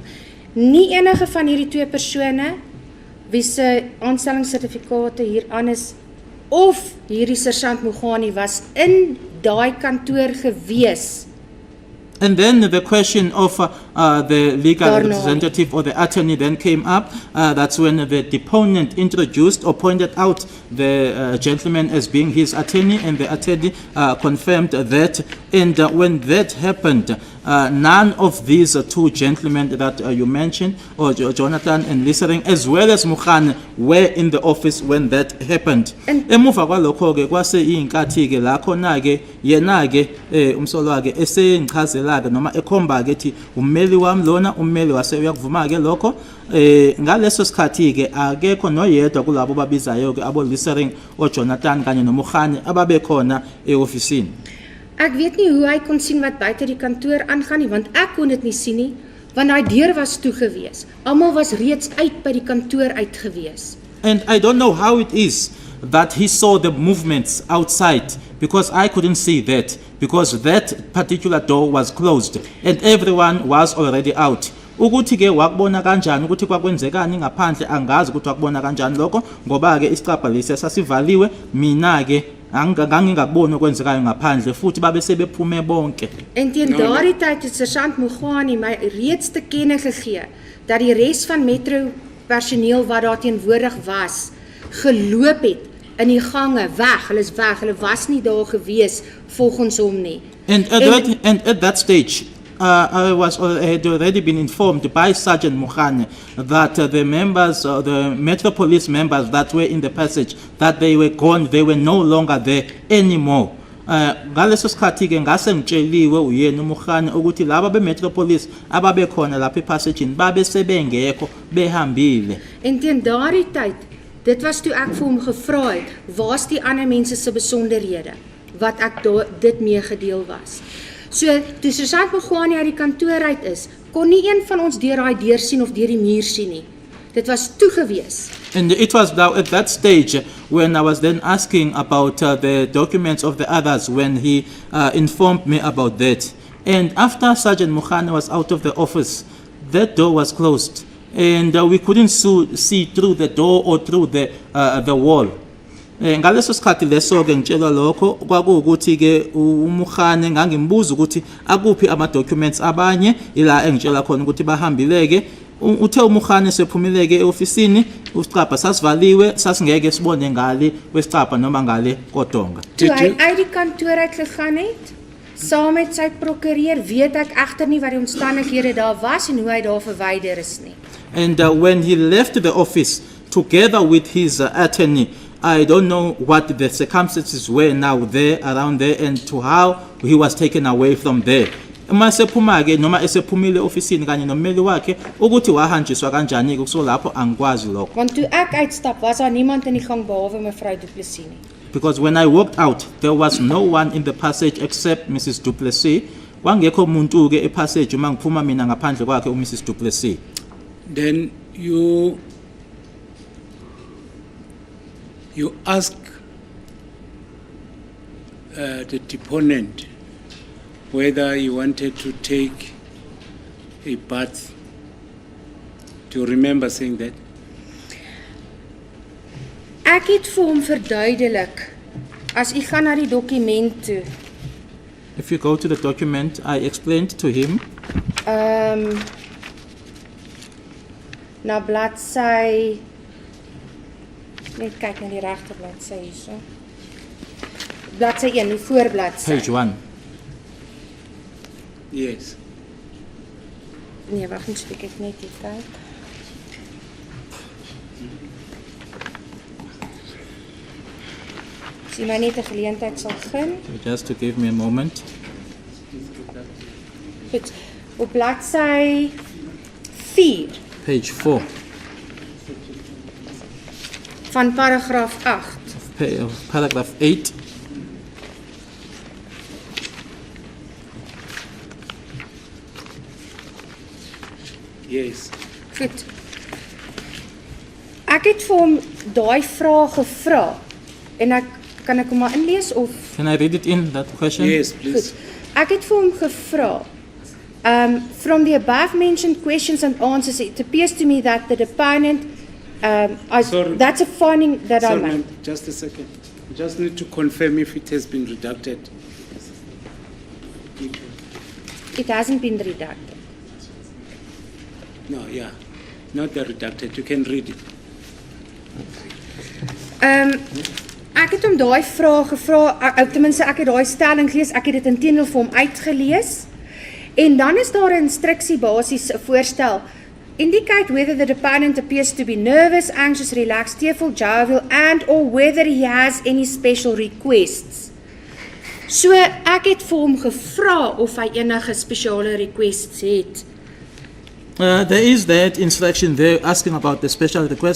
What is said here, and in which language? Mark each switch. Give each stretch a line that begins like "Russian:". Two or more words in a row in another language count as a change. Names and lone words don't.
Afrikaans: Nie enige van hierdie twee persone wie se aanstellingssertifikate hier aan is of hierdie sergeant Mugwani was in daai kantoor gewees.
English: And then the question of the legal
Afrikaans: Daarna.
English: representative or the attorney then came up. That's when the deponent introduced or pointed out the gentleman as being his attorney, and the attorney confirmed that. And when that happened, none of these two gentlemen that you mentioned, or Jonathan and Liesering, as well as Mukhane, were in the office when that happened.
Zulu: Emuva kwalokho-ke kwase iy'nkathi-ke la khona-ke yena-ke umsolwa-ke esengichazela-ke noma ekhomba-ke ethi ummeli wami lona, ummeli wase uyakuvuma-ke lokho. Ngaleso sikhathi-ke akekho noyedwa kulabo babizayo-ke abo Liesering, oJonathan kanye noMukhane ababe khona e-ofisini.
Afrikaans: Ek weet nie hoe hy kon sien wat buite die kantoor aangaan nie, want ek kon dit nie sien nie, want daai deur was toe gewees. Almal was reeds uit by die kantoor uit gewees.
English: And I don't know how it is that he saw the movements outside, because I couldn't see that, because that particular door was closed and everyone was already out.
Zulu: Ukuthi-ke wakubona kanjani ukuthi kwakwenzekani ngaphandle angazi ukuthi wakubona kanjani lokho, ngoba-ke isicabha lesi sasivaliwe, mina-ke ngangingakuboni okwenzekayo ngaphandle futhi babe sebephume bonke.
Afrikaans: En teen daardie tyd het sergeant Mugwani my reeds te kenne gegee dat die res van metro personeel wat daar teenwoordig was, geloop het in die gange weg. Hulle is weg. Hulle was nie daar gewees volgens hom nie.
English: And at that stage, I had already been informed by Sergeant Mukhane that the members, the Metro Police members that were in the passage, that they were gone, they were no longer there anymore.
Zulu: Ngaleso sikhathi-ke ngase ngitsheliwe uyena uMukhane ukuthi laba be-Metro Police ababe khona lapha epassagini babe sebengekho behambile.
Afrikaans: En teen daardie tyd, dit was toe ek vir hom gevra het, waar's die ander mense se besonderhede wat ek dit meegedeel was. So, toe sergeant Mugwani uit die kantoor uit is, kon nie een van ons deur daai deur sien of deur die muur sien nie. Dit was toegewees.
English: And it was now at that stage when I was then asking about the documents of the others when he informed me about that. And after Sergeant Mukhane was out of the office, that door was closed. And we couldn't see through the door or through the wall.
Zulu: Ngaleso sikhathi leso ke ngitshela lokho kwakuwukuthi ke uMukhane ngangimbuza ukuthi akuphi ama documents abanye ila engitshela khona ukuthi bahambileke uthe uMukhane sephumileke eofisini usicapha sasivaliwe sasingeke sibone ngale kwesicapha noma ngale kodonga.
Afrikaans: Toe hy uit die kantoor uit gegaan het, saam met sy prokureur, weet ek egter nie wat die omstandighede daar was en hoe hy daar verwyder is nie.
English: And when he left the office together with his attorney, I don't know what the circumstances were now there, around there, and to how he was taken away from there.
Zulu: Uma sephuma ke noma esephumile ofisini kanye nommeli wakhe ukuthi wahanjiswa kanjani ke kuso lapho angikwazi lokho.
Afrikaans: Want toe ek uitstap, was daar niemand in die gang behalwe mevrou Du Plessis nie.
English: Because when I walked out, there was no one in the passage except Mrs. Du Plessis.
Zulu: Kwangekho umuntu ke epassage uma ngiphuma mina ngaphandle kwakhe uMrs. Du Plessis.
English: Then you ask the deponent whether he wanted to take a bath. Do you remember saying that?
Afrikaans: Ek het vir hom verduidelik, as u gaan na die dokument toe,
English: If you go to the document, I explained to him
Afrikaans: na bladsy, net kyk na die regte bladsy hierso. Bladsy 1, die voorbladsy.
English: page 1. Yes.
Afrikaans: Nee, wag net, ek het net hier kyk. As jy my net 'n geleentheid sal gun.
English: Just to give me a moment.
Afrikaans: Goed. Op bladsy 4
English: Page 4
Afrikaans: van paragraaf 8.
English: of paragraph 8. Yes.
Afrikaans: Goed. Ek het vir hom daai vraag gevra en kan ek hom maar inlees of
English: Can I read it in, that question? Yes, please.
Afrikaans: goed. Ek het vir hom gevra
English: from the above mentioned questions and answers, it appears to me that the deponent, Sorry. that's a finding that I Sorry, made. ma'am, just a second. Just need to confirm if it has been redacted. It hasn't been redacted. No, yeah, not the redacted. You can read it.
Afrikaans: Ek het hom daai vraag gevra, ten minste ek het daai stelling gelees, ek het dit intedeel vir hom uitgelees. En dan is daar 'n instruksie basies 'n voorstel.
English: Indicate whether the deponent appears to be nervous, anxious, relaxed, tearful, jovial, and or whether he has any special requests.
Afrikaans: So ek het vir hom gevra of hy enige spesiale requests het.
English: There is that instruction there asking about the special request.